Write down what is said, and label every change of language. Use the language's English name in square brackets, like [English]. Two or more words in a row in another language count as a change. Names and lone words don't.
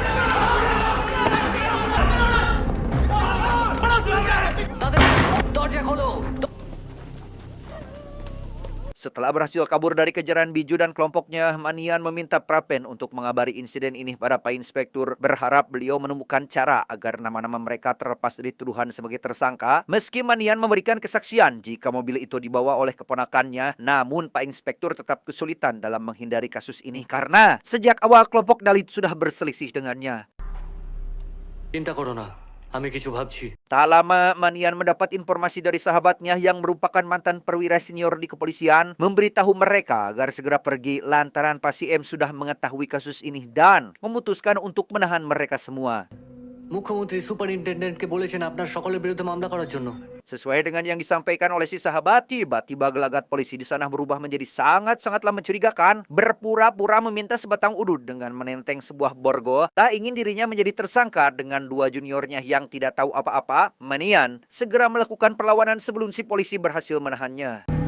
[Indonesian] setelah berhasil kabur dari kejaran biju dan kelompoknya, Manian meminta Prapen untuk mengabari insiden ini pada Pak Inspektur, berharap beliau menemukan cara agar nama-nama mereka terlepas dari tuduhan sebagai tersangka. Meski Manian memberikan kesaksian jika mobil itu dibawa oleh keponakannya, namun Pak Inspektur tetap kesulitan dalam menghindari kasus ini karena sejak awal kelompok Dalit sudah berselisih dengannya. [Bangla] চিন্তা করো না, আমি কিছু ভাবছি। [Indonesian] Tak lama, Manian mendapat informasi dari sahabatnya yang merupakan mantan perwira senior di kepolisian, memberitahu mereka agar segera pergi lantaran Pak M sudah mengetahui kasus ini dan memutuskan untuk menahan mereka semua. [Bangla] মুখ্যমন্ত্রী সুপারিনটেন্ডেন্টকে বলেছেন আপনার সকলের বিরুদ্ধে মামলা করার জন্য। [Indonesian] Sesuai dengan yang disampaikan oleh si sahabat, tiba-tiba gelagat polisi di sana berubah menjadi sangat-sangatlah mencurigakan. Berpura-pura meminta sebatang udut dengan menenteng sebuah borgo. Tak ingin dirinya menjadi tersangka dengan dua juniornya yang tidak tahu apa-apa. Manian segera melakukan perlawanan sebelum si polisi berhasil menahannya.